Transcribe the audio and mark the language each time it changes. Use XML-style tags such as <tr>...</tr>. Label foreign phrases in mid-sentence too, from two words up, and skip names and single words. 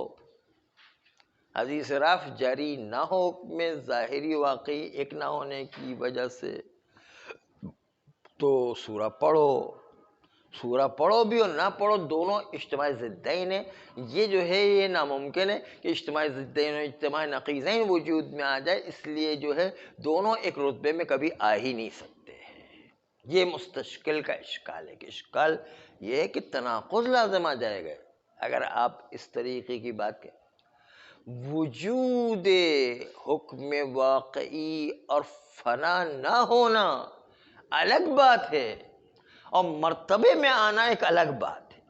<ur>حدیث رفع جاری نہ ہو حکم ظاہری واقعی ایک نہ ہونے کی وجہ سے تو سورہ پڑھو. سورہ پڑھو بھی اور نہ پڑھو دونوں اجتماع ضدین ہیں. یہ جو ہے یہ ناممکن ہے کہ اجتماع ضدین و اجتماع نقیضین وجود میں آ جائے. اس لیے جو ہے دونوں ایک رتبے میں کبھی آ ہی نہیں سکتے ہیں. یہ مستشکل کا اشکال ہے کہ اشکال یہ ہے کہ تناقض لازم آ جائے گا اگر آپ اس طریقے کی بات کریں. وجود حکم واقعی اور فنا نہ ہونا الگ بات ہے، اور مرتبے میں آنا ایک الگ بات ہے.</ur>